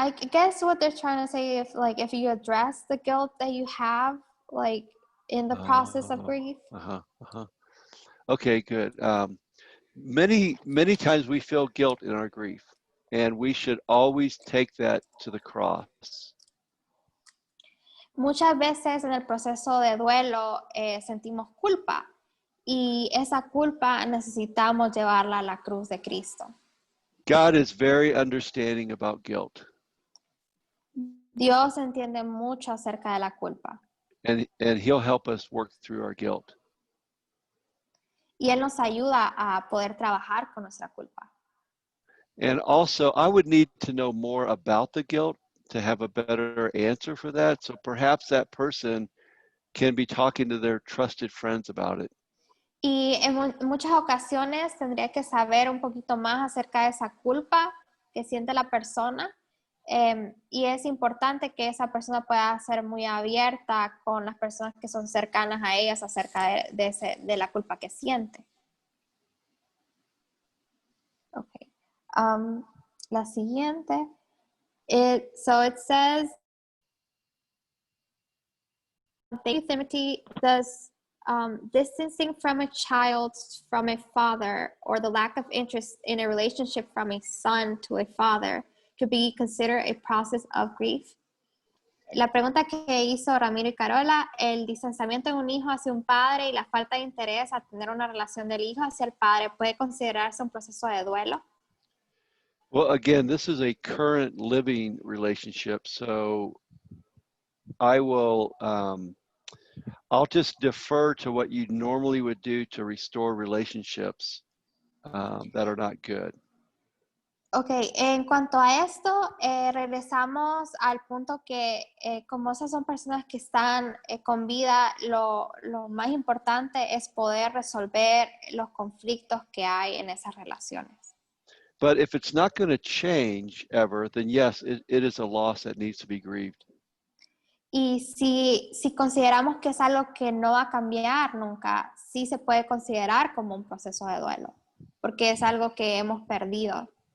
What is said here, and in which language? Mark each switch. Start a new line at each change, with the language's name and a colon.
English: I guess what they're trying to say, if you address the guilt that you have, like in the process of grief. Okay, good. Many times we feel guilt in our grief, and we should always take that to the cross.
Spanish: Muchas veces en el proceso de duelo sentimos culpa y esa culpa necesitamos llevarla a la cruz de Cristo.
English: God is very understanding about guilt,
Spanish: Dios entiende mucho acerca de la culpa
English: and He'll help us work through our guilt.
Spanish: y Él nos ayuda a poder trabajar con nuestra culpa.
English: And also, I would need to know more about the guilt to have a better answer for that. So perhaps that person can be talking to their trusted friends about it.
Spanish: Y en muchas ocasiones tendría que saber un poquito más acerca de esa culpa que siente la persona. Y es importante que esa persona pueda ser muy abierta con las personas que son cercanas a ellas acerca de la culpa que siente. Okay. La siguiente.
English: So it says, thank you, Timothy. Does distancing from a child from a father or the lack of interest in a relationship from a son to a father could be considered a process of grief?
Spanish: La pregunta que hizo Ramiro y Carola, el distanciamiento de un hijo hacia un padre y la falta de interés a tener una relación del hijo hacia el padre puede considerarse un proceso de duelo.
English: Well, again, this is a current living relationship, so I will, I'll just defer to what you normally would do to restore relationships that are not good.
Spanish: Ok, en cuanto a esto, regresamos al punto que como esas son personas que están con vida, lo más importante es poder resolver los conflictos que hay en esas relaciones.
English: But if it's not going to change ever, then yes, it is a loss that needs to be grieved.
Spanish: Y si consideramos que es algo que no va a cambiar nunca, sí se puede considerar como un proceso de duelo, porque es algo que hemos perdido.